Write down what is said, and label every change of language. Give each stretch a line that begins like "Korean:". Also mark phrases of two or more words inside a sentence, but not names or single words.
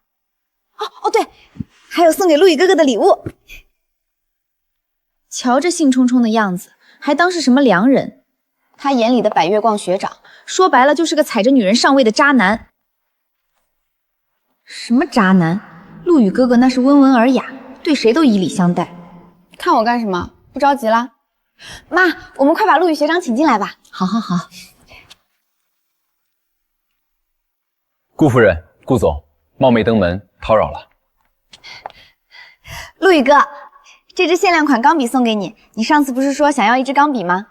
Chinese: 哦，对，还有送给陆羽哥哥的礼物。瞧这兴冲冲的样子，还当是什麼良人？他眼裡的百月光學長，說白了就是個踩着女人上位的渣男。什麼渣男？陸羽哥哥那是溫文爾雅，對誰都以禮相待。看我幹什麼？不着急啦？媽，我們快把陸羽學長請進來吧。好。顧夫人、顧總，冒昧登門，叨擾了。陸羽哥，這支限量款鋼筆送給你，你上次不是說想要一支鋼筆嗎？